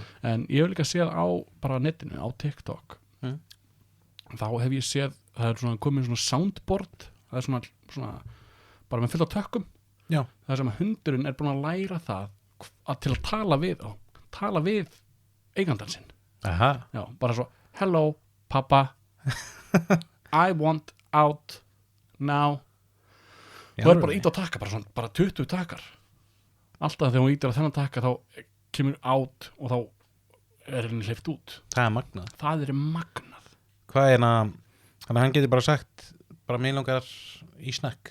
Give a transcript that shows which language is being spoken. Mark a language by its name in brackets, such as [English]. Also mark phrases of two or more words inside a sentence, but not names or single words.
[Icelandic] En ég hef líka séð á bara netinu, á TikTok. Þá hef ég séð, það er svona komið svona soundboard, það er svona bara með fullt af tökkum. Já. Það sem að hundurinn er búin að læra það til að tala við eigandan sinn. Aha. Já, bara svo, [English] hello, pappa I want out now. [Icelandic] Þú er bara ít á taka, bara 20 takar. Alltaf þegar hún ítir á þennan taka þá kemur out og þá er henni hleypt út. Það er magnað. Það er magnað. Hvað er þannig að hann getur bara sagt bara mig langar í snakk.